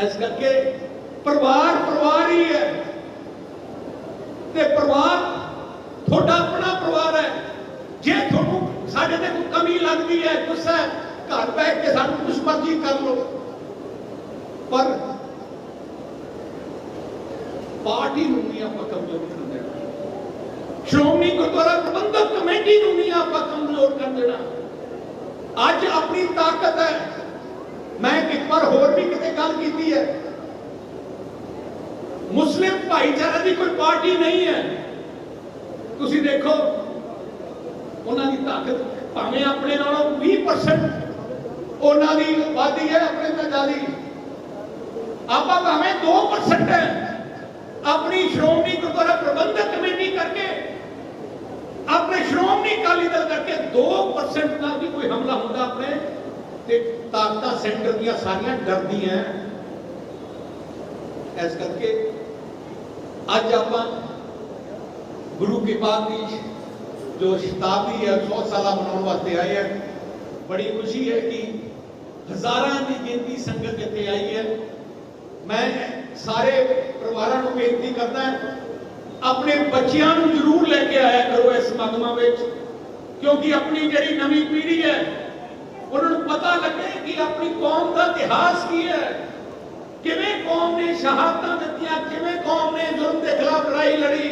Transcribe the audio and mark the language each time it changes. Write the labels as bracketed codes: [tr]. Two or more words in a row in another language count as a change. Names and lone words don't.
[pa] ਇਸ ਕਰਕੇ ਪਰਿਵਾਰ ਪਰਿਵਾਰ ਹੀ ਹੈ, ਤੇ ਪਰਿਵਾਰ ਥੋੜਾ ਆਪਣਾ ਪਰਿਵਾਰ ਹੈ। ਜੇ ਥੋਨੂੰ ਸਾਡੇ ਤੇ ਕੋਈ ਕਮੀ ਲੱਗਦੀ ਹੈ, ਗੁੱਸਾ ਹੈ, ਘਰ ਬੈਠ ਕੇ ਸਾਨੂੰ ਕੁਝ ਮਰਜ਼ੀ ਕਰ ਲਓ, ਪਰ ਪਾਰਟੀ ਨੂੰ ਨਹੀਂ ਆਪਾਂ ਕਮਜ਼ੋਰ ਕਰ ਦੇਣਾ, ਸ਼੍ਰੋਮਣੀ ਗੁਰਦੁਆਰਾ ਪ੍ਰਬੰਧਕ ਕਮੇਟੀ ਨੂੰ ਨਹੀਂ ਆਪਾਂ ਕਮਜ਼ੋਰ ਕਰ ਦੇਣਾ। ਅੱਜ ਆਪਣੀ ਤਾਕਤ ਹੈ। ਮੈਂ ਇੱਕ ਵਾਰ ਹੋਰ ਭੀ ਕਿਤੇ ਗੱਲ ਕੀਤੀ ਹੈ, ਮੁਸਲਿਮ ਭਾਈਚਾਰੇ ਕੀ ਕੋਈ ਪਾਰਟੀ ਨਹੀਂ ਹੈ। ਤੁਸੀਂ ਦੇਖੋ ਉਨ੍ਹਾਂ ਦੀ ਤਾਕਤ ਭਾਵੇਂ ਆਪਣੇ ਨਾਲੋਂ 20% ਉਨ੍ਹਾਂ ਦੀ ਆਬਾਦੀ ਹੈ, ਆਪਣੇ ਤੋਂ ਜ਼ਿਆਦਾ, ਆਪਾਂ ਭਾਵੇਂ 2% ਹੈ। ਆਪਣੀ ਸ਼੍ਰੋਮਣੀ ਗੁਰਦੁਆਰਾ ਪ੍ਰਬੰਧਕ ਕਮੇਟੀ ਕਰਕੇ, ਆਪਣੇ ਸ਼੍ਰੋਮਣੀ ਅਕਾਲੀ ਦਲ ਕਰਕੇ 2% ਕਾ ਭੀ ਕੋਈ ਹਮਲਾ ਹੁੰਦਾ ਆਪਣੇ ਤੇ ਤਾਕਤਾਂ ਸੈਂਟਰ ਦੀਆਂ ਸਾਰੀਆਂ ਡਰਦੀਆਂ ਹਨ। ਇਸ ਕਰਕੇ ਅੱਜ ਆਪਾਂ ਗੁਰੂ ਕੀ ਬਾਤ ਕੀ ਜੋ ਸ਼ਤਾਬਦੀ ਹੈ 100 ਸਾਲ ਮਨਾਉਣ ਵਾਸਤੇ ਆਏ ਹਾਂ। ਬੜੀ ਖੁਸ਼ੀ ਹੈ ਕਿ ਹਜ਼ਾਰਾਂ ਕੀ ਗਿਣਤੀ ਸੰਗਤ ਇੱਥੇ ਆਈ ਹੈ। ਮੈਂ ਸਾਰੇ ਪਰਿਵਾਰਾਂ ਕੋ ਬੇਨਤੀ ਕਰਤਾ ਹੈ, ਆਪਣੇ ਬੱਚਿਆਂ ਕੋ ਜ਼ਰੂਰ ਲੈਕੇ ਆਇਆ ਕਰੋ ਇਸ ਸਮਾਗਮਾਂ ਵਿੱਚ, ਕਿਉਂਕਿ ਆਪਣੀ ਜਿਹੜੀ ਨਵੀਂ ਪੀੜ੍ਹੀ ਹੈ ਉਨ੍ਹਾਂ ਨੂੰ ਪਤਾ ਲੱਗੇ ਕਿ ਆਪਣੀ ਕੌਮ ਕਾ ਇਤਿਹਾਸ ਕੀ ਹੈ, ਕਿਵੇਂ ਕੌਮ ਨੇ ਸ਼ਹਾਦਤ ਦਿੱਤੀਆਂ, ਕਿਵੇਂ ਕੌਮ ਨੇ ਜ਼ੁਲਮ ਕੇ ਖ਼ਿਲਾਫ਼ ਲੜਾਈ ਲੜੀ।